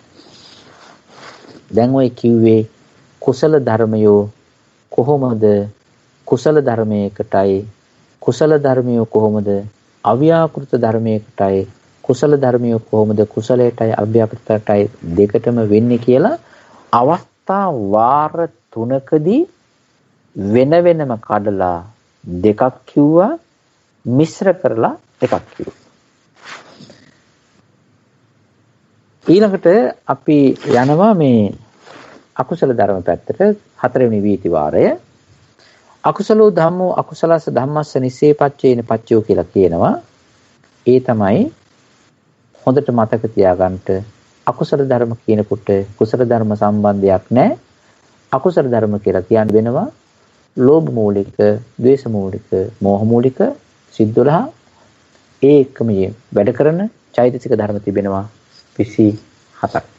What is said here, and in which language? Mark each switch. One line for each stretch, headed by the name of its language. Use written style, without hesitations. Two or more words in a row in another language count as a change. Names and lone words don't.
Sinhala: දැන් ඔය කිව්වේ කුසල ධර්මයෝ කොහොමද කුසල ධර්මයකටයි කුසල ධර්මයෝ කොහොමද අව්‍යාකෘත ධර්මයකටයි කුසල ධර්මයෝ කොහොමද කුසලයටයි අව්‍යාකෘතයටයි දෙකටම වෙන්නේ කියලා අවස්ථා වාර 3කදී වෙන වෙනම කඩලා දෙකක් කිව්වා මිශ්‍ර කරලා එකක් කිව්වා. ඊළඟට අපි යනවා මේ අකුසල ධර්ම පැත්තට. 4 වෙනි වීති වාරය
Pali: අකුසලෝ ධම්මෝ අකුසලස ධම්මස්ස නිස්සේපච්චේන පච්චයෝ
Sinhala: කියලා කියනවා. ඒ තමයි හොඳට මතක තියාගන්න අකුසල ධර්ම කියනකොට කුසල ධර්ම සම්බන්ධයක් නැහැ. අකුසල ධර්ම කියලා කියන්නේ වෙනවා ලෝභ මූලික, ද්වේෂ මූලික, මෝහ මූලික සිත් 12 ඒ එකම වැඩ කරන චෛතසික ධර්ම තිබෙනවා 27ක්.